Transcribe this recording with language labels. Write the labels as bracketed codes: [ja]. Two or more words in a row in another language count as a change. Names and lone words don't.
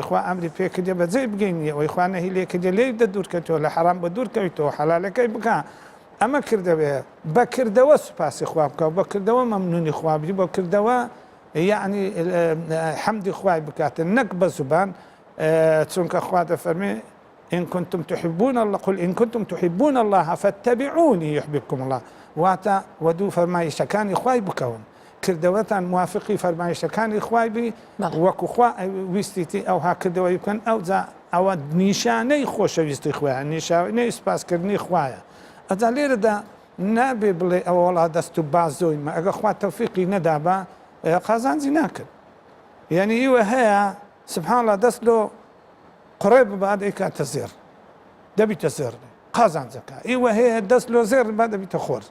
[ckb] خوا ئەمری پێکردێ بەجێ بگەینی ئەوەی خوا نەهی لێکردێ لێ دەدوورکەوە لە حەرام بە دوورکەویتەوە حەلالەکەی بکە ئەمە کردەوێ بەکردەوە سوپاسی خوا بکە بەکردەوە مەمنونی خوابی بەکردەوە یعنی حەمدی خوای بکاتن نەک بە زوبان چونکە خوا دەفەرمێ [ar] إن كنتم تحبون الله قل إن كنتم تحبون الله فاتبعوني يحببكم الله [ckb] واتە وەدوو فەرمایشەکانی خوای بکەون کردەوەتان موافقی فەرمایشەکانی خوای بی وەکو خوا ویستیتی ئەوها کردەوەی بکەن ئەوە نیشانەی خۆشەویستی خوایە نیشانەی سوپاسکردنی خوایە ئەجا لێرەدا نابێ بڵێ ئەوە وڵا دەست و بازۆیمە ئەگە خوا تەوفیقی نەدا بە قازانجی ناکرد یعنی ئیوە هەیە [ar] سبحان الله [ckb] دەست لۆ قڕێ ببات ئەیکاتە زێر دەبیتە زێر قازانجەکە ئیوە هەیە دەست لۆ زێر با دەبیتە